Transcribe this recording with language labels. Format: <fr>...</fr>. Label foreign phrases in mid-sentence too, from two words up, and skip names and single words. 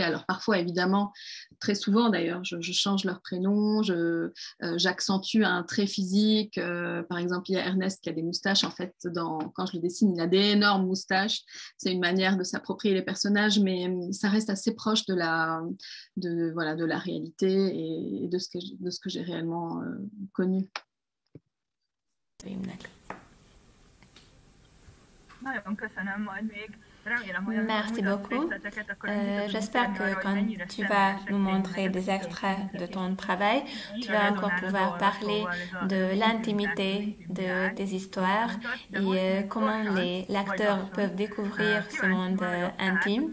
<fr>Alors parfois, évidemment, très souvent d'ailleurs, je change leur prénom, j'accentue un trait physique. Par exemple, il y a Ernest qui a des moustaches. En fait, quand je le dessine, il a d'énormes moustaches. C'est une manière de s'approprier les personnages, mais ça reste assez proche de la réalité et de ce que j'ai réellement connu.</fr> <hu>Nagyon köszönöm, majd még</hu> <fr>Merci beaucoup. J'espère que quand tu vas nous montrer des extraits de ton travail, tu vas encore pouvoir parler de l'intimité des histoires et comment les lecteurs peuvent découvrir ce monde intime.</fr>